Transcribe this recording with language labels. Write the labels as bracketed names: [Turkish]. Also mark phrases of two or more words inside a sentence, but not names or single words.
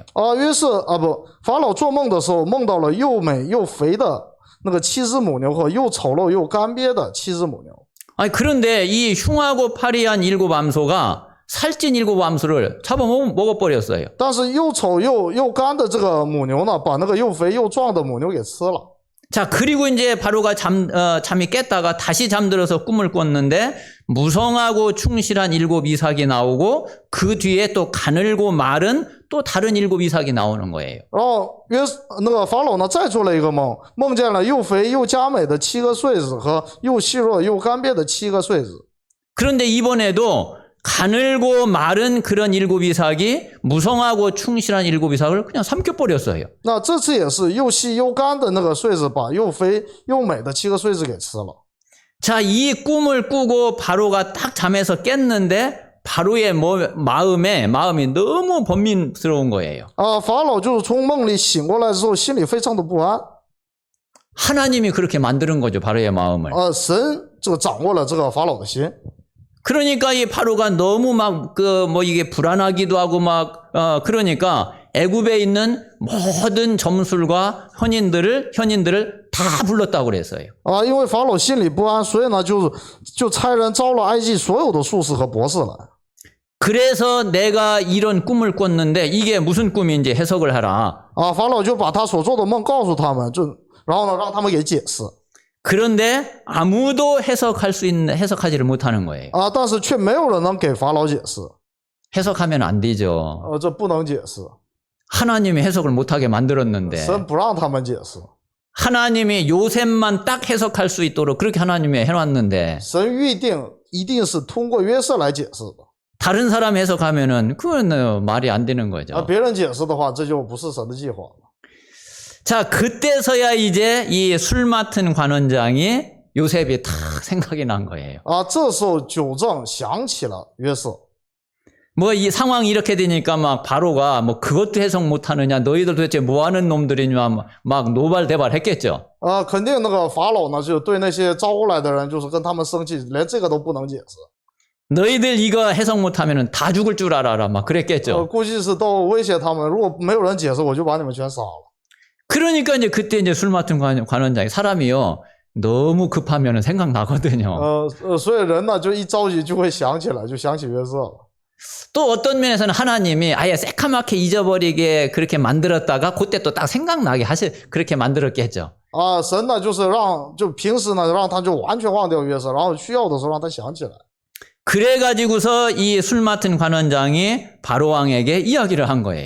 [Chinese] 于是法老做梦的时候梦到了又美又肥的那个7只母牛和又丑陋又干瘪的7只母牛。 [Korean] 아니, 그런데 이 흉하고 파리한 7 암소가 살찐 7 암소를 잡아먹어버렸어요. [Chinese] 但是又丑又干的这个母牛呢，把那个又肥又壮的母牛给吃了。 [Korean] 자, 그리고 이제 바로가 잠이 깼다가 다시 잠들어서 꿈을 꿨는데 무성하고 충실한 7 이삭이 나오고 그 뒤에 또 가늘고 마른 또 다른 7 이삭이 나오는 거예요. [Chinese] 然后那个法老呢再做了一个梦，梦见了又肥又佳美的7个穗子和又细弱又干瘪的7个穗子。 [Korean] 그런데 이번에도 가늘고 마른 그런 7 이삭이 무성하고 충실한 7 이삭을 그냥 삼켜버렸어요. [Chinese] 那这次也是又细又干的那个穗子把又肥又美的7个穗子给吃了。 [Korean] 자, 이 꿈을 꾸고 바로가 딱 잠에서 깼는데 바로의 마음이 너무 번민스러운 거예요. [Chinese] 法老就是从梦里醒过来之后心里非常的不安。 [Korean] 하나님이 그렇게 만드는 거죠, 바로의 마음을. [Chinese] 神这个掌握了这个法老的心。 [Korean] 그러니까 이 바로가 너무 이게 불안하기도 하고 그러니까 애굽에 있는 모든 점술과 현인들을 다 불렀다고 그랬어요. [Chinese] 因为法老心里不安，所以呢就差人招了埃及所有的术士和博士来。 [Korean] 그래서 내가 이런 꿈을 꿨는데 이게 무슨 꿈인지 해석을 하라. [Chinese] 法老就把他所做的梦告诉他们，然后呢让他们给解释。 [Korean] 그런데 아무도 해석하지를 못하는 거예요. [Chinese] 但是却没有人能给法老解释。 [Korean] 해석하면 안 되죠. [Chinese] 这不能解释。 [Korean] 하나님이 해석을 못하게 만들었는데 [Chinese] 神不让他们解释。 [Korean] 하나님이 요셉만 딱 해석할 수 있도록 그렇게 하나님이 해놨는데 [Chinese] 神预定一定是通过约瑟来解释的。 [Korean] 다른 사람 해석하면은 그건 말이 안 되는 거죠. [Chinese] 别人解释的话，这就不是神的计划了。 [Korean] 자, 그때서야 이제 이 술 맡은 관원장이 요셉이 탁 생각이 난 거예요. [Chinese] 这时候酒政想起了约瑟。 [Korean] 뭐 이 상황이 이렇게 되니까 막 바로가 뭐 그것도 해석 못하느냐, 너희들 도대체 뭐 하는 놈들이냐 막 노발대발했겠죠. [Chinese] 肯定那个法老呢就对那些招过来的人就是跟他们生气，连这个都不能解释。 [Korean] 너희들 이거 해석 못하면은 다 죽을 줄 알아라 막 그랬겠죠. [Chinese] 估计是都威胁他们，如果没有人解释，我就把你们全杀了。 [Korean] 그러니까 이제 그때 이제 술 맡은 관원장이 사람이요 너무 급하면은 생각나거든요. [Chinese] 所以人呢就一着急就会想起来，就想起约瑟了。 [Korean] 또 어떤 면에서는 하나님이 아예 새카맣게 잊어버리게 그렇게 만들었다가 그때 또 딱 생각나게 그렇게 만들었겠죠. [Chinese] 神呢就是就平时呢让他就完全忘掉约瑟，然后需要的时候让他想起来。 [Korean] 그래가지고서 이 술 맡은 관원장이 바로 왕에게 이야기를 한 거예요.